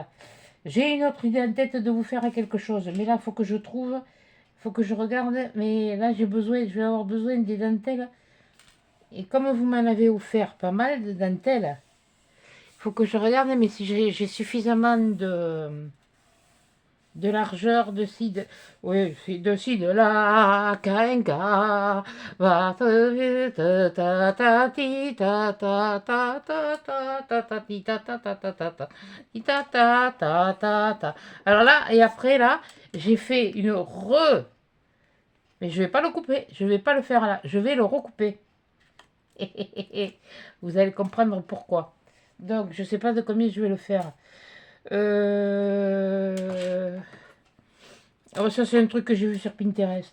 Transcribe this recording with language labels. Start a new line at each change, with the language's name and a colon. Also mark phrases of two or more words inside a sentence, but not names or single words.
French: J'ai une autre idée en tête de vous faire quelque chose, mais là, il faut que je trouve, il faut que je regarde, mais là, je vais avoir besoin des dentelles. Et comme vous m'en avez offert pas mal de dentelles, il faut que je regarde, mais si j'ai suffisamment de... de largeur de ci, oui, de ci, de là, Kainka, va ta ta ta ti ta ta ta ta ta ta ta ti ta ta ta ta ta ta ti ta ta ta ta ta. Alors là, et après là, j'ai fait une mais je vais pas le couper, je vais pas le faire là, je vais le recouper. Vous allez comprendre pourquoi. Donc, je sais pas de combien je vais le faire. Alors ça, c'est un truc que j'ai vu sur Pinterest.